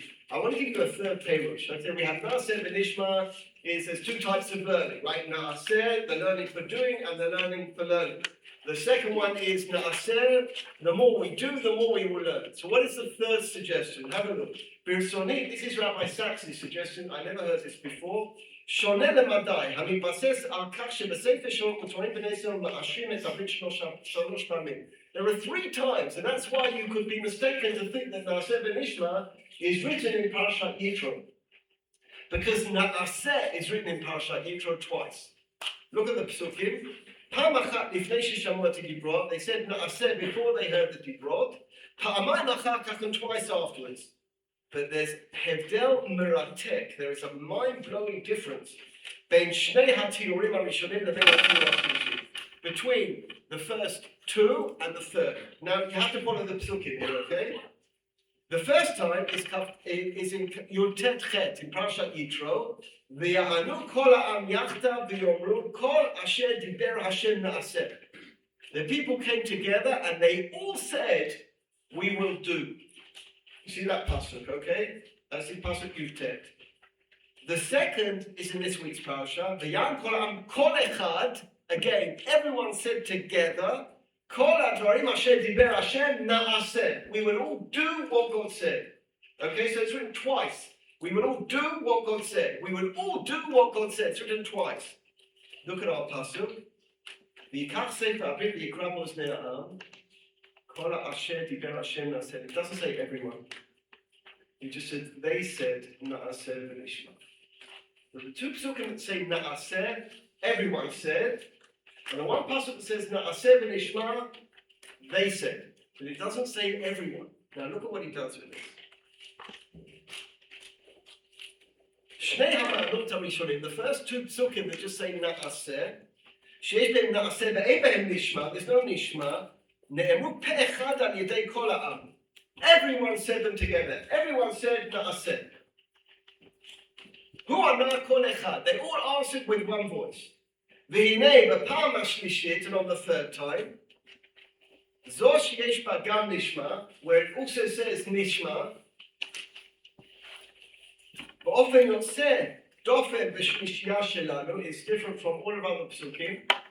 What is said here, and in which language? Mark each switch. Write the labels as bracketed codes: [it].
[en] I want to give you a third perush. Okay, we have Naaseh v'Nishma, there's two types of learning, right? Naaseh, the learning for doing, and the learning for learning. The second one is Naaseh, the more we do, the more we will learn. So what is the third suggestion? Have a look. Birsoni, this is Rabbi Sachs' suggestion, I never heard this before. [he] שונה למדי, המתבסס על כך שבספר שלו כתובים בני ישראל מאשרים את הברית שלוש פעמים. [en] There are 3 times, and that's why you could be mistaken to think that Naaseh v'Nishma is written in Parshat Yitro. Because Naaseh is written in Parshat Yitro twice. Look at the Psukim. [he] פעם אחת לפני ששמעו את הדיברות, [en] they said Naaseh before they heard the dibrot. [he] פעמיים אחר כך [en] and twice afterwards. But there's Hevdel Meratek, there is a mind-blowing difference [he] בין שני התיאורים הראשונים לבין התיאור השלישי. [en] Between the first 2 and the third. Now you have to follow the psukim here, okay? The first time is in Yud Tet Chet in Parshat Yitro. [he] ויענו כל העם יחדיו ויאמרו כל אשר דיבר השם נעשה. [en] The people came together and they all said, we will do. You see that pasuk, okay? That's in Pasuk Yud Tet. The second is in this week's parasha. [he] ויען כל העם כל אחד. [en] Again, everyone said together, [he] כל הדברים אשר דיבר השם נעשה. [en] We will all do what God said. Okay, so it's written twice. We will all do what God said. We will all do what God said. It's written twice. Look at our pasuk. [he] ויקח ספר הברית ויקרא בו אוזני העם. כל אשר דיבר השם נעשה. [en] It doesn't say everyone. It just said, they said, [he] נעשה ונשמע. [en] But the 2 psukim that say נעשה, everyone said. And the one pasuk that says Naaseh v'Nishma, they said. But it doesn't say everyone. Now look at what he does with this. [he] שני המעלות הראשונים, [en] the first two psukim that just say [he] נעשה, שיש בהם נעשה ואין בהם נשמע, [en] there's no [he] נשמע, נאמרו פה אחד על ידי כל העם. [en] Everyone said them together. Everyone said נעשה. [he] הוא ענה כל אחד. [en] They all answered with one voice. [he] והנה בפעם השלישית, [en] and on the third time, [he] זו שיש בה גם נשמע, [en] where it also says נשמע, [he] באופן יוצא דופן בשלישייה שלנו, [en] is different from all of our psukim.